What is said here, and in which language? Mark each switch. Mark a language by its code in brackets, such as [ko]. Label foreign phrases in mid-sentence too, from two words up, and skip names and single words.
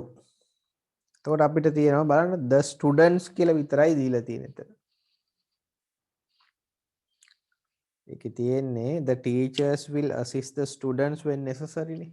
[si] එතකොට අපිට තියෙනවා බලන්න [en] the students [si] කියලා විතරයි දීලා තියෙන්නේ එතන. ඒකේ තියෙන්නේ [en] the teachers will assist the students when necessary [si] නේ.